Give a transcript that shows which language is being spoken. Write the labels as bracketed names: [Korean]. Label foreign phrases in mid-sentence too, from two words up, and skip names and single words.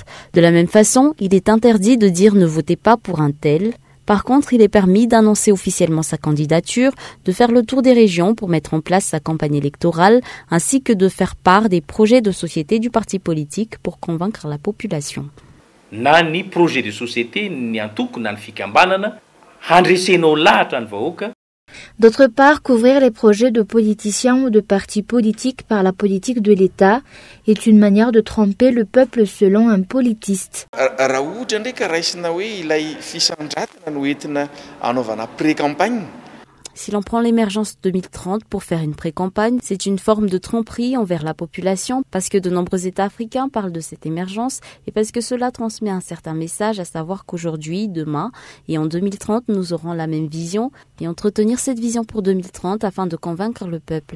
[French] De la même façon, il est interdit de dire « ne votez pas pour un tel ». Par contre, il est permis d'annoncer officiellement sa candidature, de faire le tour des régions pour mettre en place sa campagne électorale, ainsi que de faire part des projets de société du parti politique pour convaincre la population. [Malagasy] Na ny [French] projet de société [Malagasy] ny antoko na ny fikambanana handresenao lahatra ny vahoaka. [French] D'autre part, couvrir les projets de politiciens ou de partis politiques par la politique de l'État est une manière de tromper le peuple selon un politiste. [Malagasy] Raha ohatra ndraika raisina hoe ilay fisandratana no entina anaovana pré-campagne. [French] Si l'on prend l'émergence 2030 pour faire une pré-campagne, c'est une forme de tromperie envers la population parce que de nombreux États africains parlent de cette émergence et parce que cela transmet un certain message, à savoir qu'aujourd'hui, demain et en 2030, nous aurons la même vision et entretenir cette vision pour 2030 afin de convaincre le peuple.